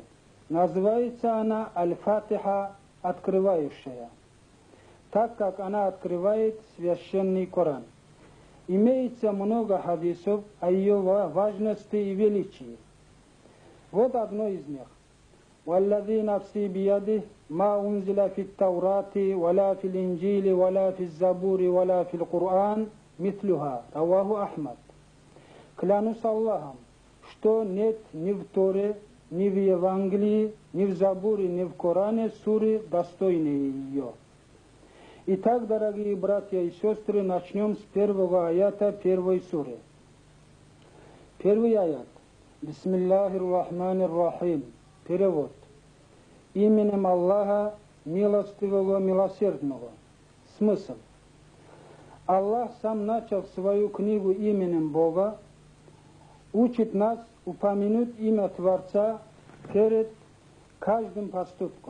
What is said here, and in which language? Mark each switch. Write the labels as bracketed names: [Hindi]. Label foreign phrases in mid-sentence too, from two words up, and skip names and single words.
[Russian] Называется она Аль-Фатиха, открывающая, так как она открывает священный Коран. Имеется много хадисов о ее важности и величии. Вот одно из них. [Arabic] والذي نفسي بيده ما أنزل في التوراة ولا في الإنجيل ولا في الزبور ولا في القرآن مثلها. رواه أحمد. [Russian] Клянусь Аллахом, что нет ни в Торе, ни в Евангелии, ни в Забуре, ни в Коране суры, достойные ее. Итак, дорогие братья и сестры, начнем с первого аята первой суры. Первый аят. [Arabic] بسم الله الرحمن الرحيم. [Russian] Перевод. Именем Аллаха, милостивого, милосердного. Смысл. Аллах сам начал свою книгу именем Бога, учит нас упомянуть имя Творца перед каждым поступком.